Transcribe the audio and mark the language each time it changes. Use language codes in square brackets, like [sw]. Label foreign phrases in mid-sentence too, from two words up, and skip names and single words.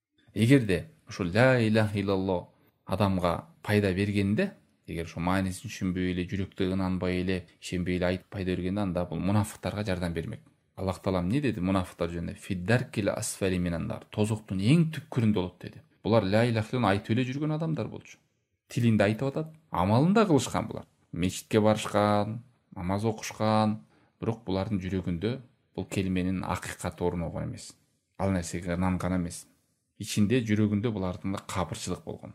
[ky] Эгерде ушул [ar] لا إله إلا الله [ky] адамга пайда бергенде, эгер ошо маанисин түшүнбөй эле, жүрөктө ынанбай эле, ишенбей эле айтып пайда бергенде, анда бул мунафыктарга жардам бермек. Аллах таалам не деди мунафыктар жөнүндө? [ar] في الدرك الأسفل من النار. [ky] Тозоктун эң түпкүрүндө болот деди. Булар [ar] لا إله إلا الله [ky] айтып эле жүргөн адамдар болчу. Тилинде айтып атат, амалында кылышкан булар. Мечитке барышкан, намаз окушкан, бирок булардын жүрөгүндө бул келменин акыйкаты орногон эмес. Ал нерсеге ынанган эмес. Ичинде жүрөгүндө булардын капырчылык болгон.